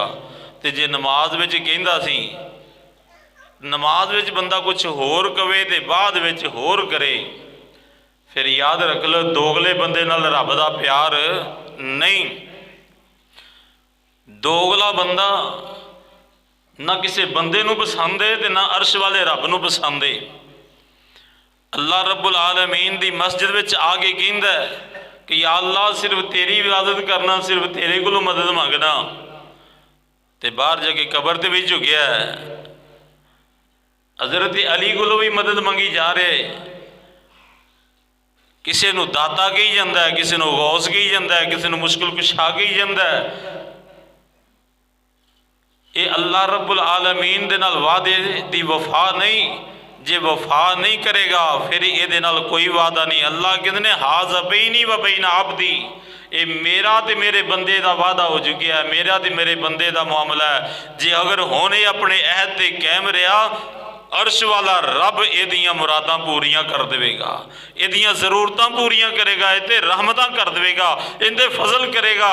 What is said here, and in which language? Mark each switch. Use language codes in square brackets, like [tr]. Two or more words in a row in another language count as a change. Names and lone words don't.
[pa] ਤੇ ਜੇ ਨਮਾਜ਼ ਵਿੱਚ ਕਹਿੰਦਾ ਸੀ, ਨਮਾਜ਼ ਵਿੱਚ ਬੰਦਾ ਕੁਝ ਹੋਰ ਕਵੇ ਤੇ ਬਾਅਦ ਵਿੱਚ ਹੋਰ ਕਰੇ, ਫਿਰ ਯਾਦ ਰੱਖ ਲੋ ਦੋਗਲੇ ਬੰਦੇ ਨਾਲ ਰੱਬ ਦਾ ਪਿਆਰ ਨਹੀਂ। ਦੋਗਲਾ ਬੰਦਾ ਨਾ ਕਿਸੇ ਬੰਦੇ ਨੂੰ ਪਸੰਦ ਹੈ ਤੇ ਨਾ ਅਰਸ਼ ਵਾਲੇ ਰੱਬ ਨੂੰ ਪਸੰਦ ਹੈ। [ar] الله رب العالمين [pa] ਦੀ ਮਸਜਿਦ ਵਿੱਚ ਆਕੇ ਕਹਿੰਦਾ ਕਿ [ar] يا الله [pa] ਸਿਰਫ਼ ਤੇਰੀ ਇਬਾਦਤ ਕਰਨਾ, ਸਿਰਫ਼ ਤੇਰੇ ਕੋਲੋਂ ਮਦਦ ਮੰਗਣਾ, ਤੇ ਬਾਹਰ ਜਾਕੇ ਕਬਰ ਤੇ ਵੀ ਝੁਕਿਆ ਹਜ਼ਰਤ ਅਲੀ ਕੋਲੋਂ ਵੀ ਮਦਦ ਮੰਗੀ ਜਾ ਰਹੇ। ਕਿਸੀ ਨੂੰ ਦਾਤਾ ਕਹੀ ਜਾਤਾ ਹੈ, ਕਿਸੀ ਨੂੰ ਗੌਸ ਕਹੀ ਜਾਤਾ ਹੈ, ਕਿਸੀ ਨੂੰ ਮੁਸ਼ਕਿਲ ਕੁਸ਼ਾ ਕਹੀ ਜਾਤਾ ਹੈ। ਇਹ [ar] الله رب العالمين [pa] ਦੇ ਨਾਲ ਵਾਅਦੇ ਦੀ ਵਫ਼ਾ ਨਹੀਂ। ਜੇ ਵਫ਼ਾ ਨਹੀਂ ਕਰੇਗਾ ਫਿਰ ਇਹ ਨਾਲ ਕੋਈ ਵਾਅਦਾ ਨਹੀਂ। ਅੱਲਾਹ ਕਹਤੇ ਨੇ [ar] هذا بيني و بين عبدي, [pa] ਇਹ ਮੇਰਾ ਤੇ ਮੇਰੇ ਬੰਦੇ ਦਾ ਵਾਅਦਾ ਹੋ ਚੁੱਕਾ ਹੈ, ਮੇਰਾ ਤੇ ਮੇਰੇ ਬੰਦੇ ਦਾ ਮਾਮਲਾ ਹੈ। ਜੇ ਅਗਰ ਹੋਣੇ ਆਪਣੇ ਅਹਿਦ ਤੇ ਕਾਇਮ ਰਿਹਾ, ਅਰਸ਼ ਵਾਲਾ ਰੱਬ ਏਦੀਆਂ ਮੁਰਾਦਾਂ ਪੂਰੀਆਂ ਕਰ ਦੇਗਾ, ਏਦੀਆਂ ਜ਼ਰੂਰਤਾਂ ਪੂਰੀਆਂ ਕਰੇਗਾ, ਇਤੇ ਰਹਿਮਤਾਂ ਕਰ ਦੇਗਾ, ਇਨਤੇ ਫ਼ਜ਼ਲ ਕਰੇਗਾ।